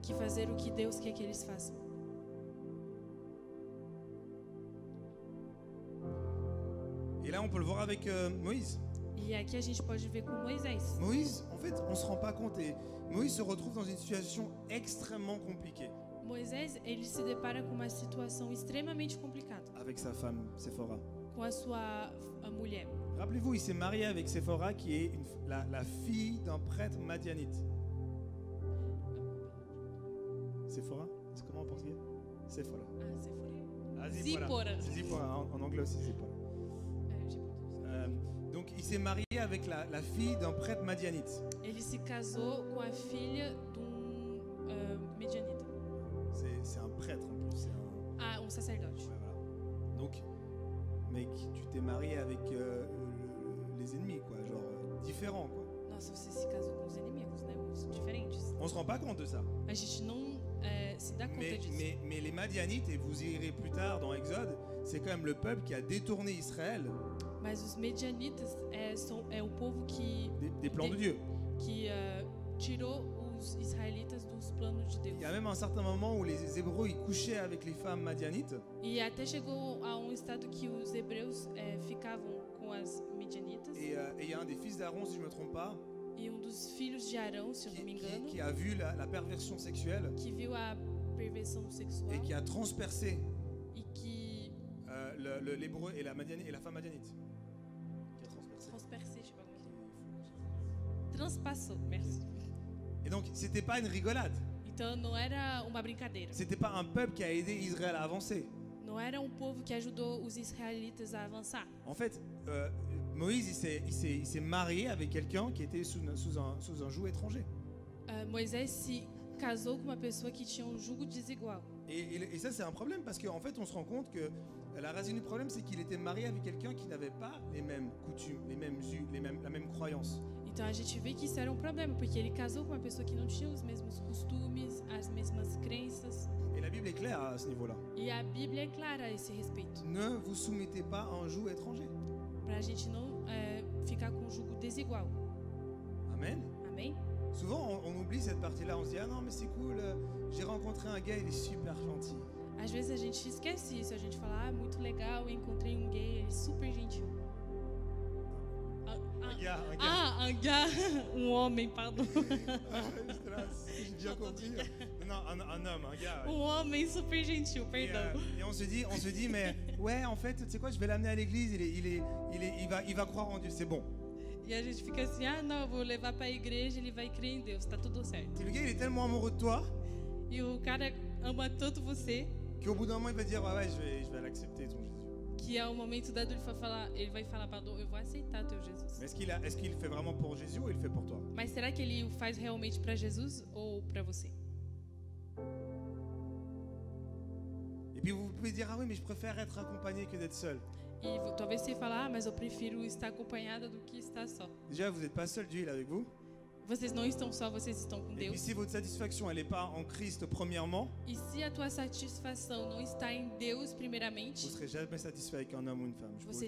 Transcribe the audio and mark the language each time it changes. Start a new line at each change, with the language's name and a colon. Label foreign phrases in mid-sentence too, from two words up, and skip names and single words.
Portuguese: que fazer o que Deus quer que eles façam.
French: Et là, on peut le voir avec Moïse.
Portuguese: E aqui a gente pode ver com Moisés.
French: Moïse, en fait, on se rend pas compte. Et Moïse se retrouve dans une situation extrêmement compliquée
Portuguese: Moisés, ele se depara com uma situação extremamente complicada
French: avec sa femme, Séphora.
Portuguese: com a sua mulher.
French: Rappelez-vous, il s'est marié avec Séphora, qui est la fille d'un prêtre madianite. Séphora, c'est comment en portugais? Séphora. Ah, Séphora. Ah, Zipporah. C'est Zipporah, en anglais aussi, Zipporah. Donc, il s'est marié avec la fille d'un prêtre madianite.
Portuguese: Ele se casou com a filha medianita.
French: C'est un prêtre en plus. C'est un...
Portuguese: Sacerdote.
French: Ouais, voilà. Donc, mec, tu t'es marié avec les ennemis, quoi, genre différents, quoi.
Portuguese: Nossa, você se casou com os inimigos, né? Os diferentes.
French: On se rend pas compte de ça.
Portuguese: A gente não se dá conta disso.
French: Mais les Madianites, et vous y irez plus tard dans Exode, c'est quand même le peuple qui a détourné Israël
Portuguese: Mas os medianitas é o povo que
French: des plans de Dieu.
Portuguese: que tirou os israelitas dos planos de Deus.
French: Il y a même un certain moment où les Hébreux ils couchaient avec les femmes madianites
Portuguese: E até chegou a um estado que os hebreus ficavam com as medianitas.
French: et il y a un des fils d'Aaron, si je me trompe pas,
Portuguese: E um dos filhos de Arão, se eu não me engano,
French: qui a vu la perversion sexuelle
Portuguese: que viu a perversão sexual
French: et qui a transpercé
Portuguese: e que
French: l'hébreu et la femme madianite. Qui a transpercé. transpercé, je sais pas
Portuguese: como transpassou,
French: merci. Et donc, c'était pas une rigolade.
Portuguese: Então não era uma brincadeira.
French: C'était pas un peuple qui a aidé Israël à avancer.
Portuguese: Não era um povo que ajudou os israelitas a avançar.
French: En fait, Moïse, il s'est marié avec quelqu'un qui était sous un joug étranger.
Portuguese: Moisés se casou com uma pessoa que tinha um jugo desigual.
French: Et ça, c'est un problème parce qu'en fait, on se rend compte que la racine du problème, c'est qu'il était marié avec quelqu'un qui n'avait pas les mêmes coutumes, la même croyance.
Portuguese: Então a gente vê que isso era um problema, porque ele casou com uma pessoa que não tinha os mesmos costumes, as mesmas crenças.
French: Et la Bible est claire à ce niveau-là.
Portuguese: E a Bíblia é clara a esse respeito.
French: Ne vous soumettez pas à un joug étranger.
Portuguese: Para a gente não ficar com um jugo desigual.
French: Amen.
Portuguese: Amém?
French: Souvent, on oublie cette partie-là. On se dit, ah non, mais c'est cool, j'ai rencontré un gars, il est super gentil.
Portuguese: Às vezes a gente esquece isso, a gente fala, muito legal, eu encontrei um gay, ele é super gentil.
French: Un gars.
Portuguese: Um homem, pardon.
French: J'ai bien compris. Non, un homme, un gars. Ouais.
Portuguese: Um homem super gentil, perdão.
French: Et on se dit, mais ouais, en fait, tu sais quoi, je vais l'amener à l'église, il va croire en Dieu, c'est bon.
Portuguese: E a gente fica assim, não, eu vou levar para a igreja, ele vai crer em Deus, tá tudo certo.
French: Et le gars, il est tellement amoureux de toi
Portuguese: E o cara ama tanto você
French: qu'au bout d'un moment, il va dire, ouais, je vais l'accepter, ton Jésus.
Portuguese: que ao momento dado ele vai falar, pardon, eu vou aceitar teu Jesus.
French: Mais est-ce qu'il le fait vraiment pour Jésus ou il le fait pour toi?
Portuguese: Mas será que ele o faz realmente para Jesus ou para você?
French: Et puis vous pouvez dire, ah oui, mais je préfère être accompagné que d'être seul.
Portuguese: E talvez você fale, mas eu prefiro estar acompanhada do que estar só.
French: Déjà, vous n'êtes pas seul, Dieu est avec vous.
Portuguese: Vocês não estão só, vocês estão com Et puis Deus.
French: si votre satisfaction, elle n'est pas en Christ premièrement,
Portuguese: E se a tua satisfação não está em Deus
French: vous ne
Portuguese: primeiramente,
French: serez jamais satisfait avec un homme ou une femme, je peux vous